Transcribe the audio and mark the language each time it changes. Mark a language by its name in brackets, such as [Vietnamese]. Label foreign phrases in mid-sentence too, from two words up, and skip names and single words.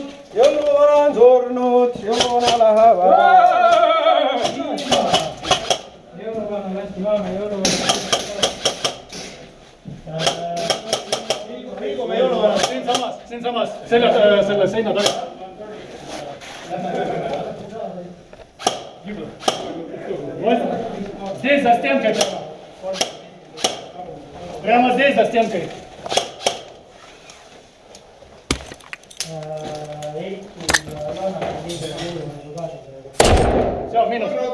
[Estonian] Jõuluvana on surnud, jõuluvana läheb ära. Jõuluvana lasti maame, jõuluvana. Liigume jõuluvana. Siinsamas. Selle seina taga. [Russian] Здесь за стенкой. Прямо здесь за стенкой. Все, минус.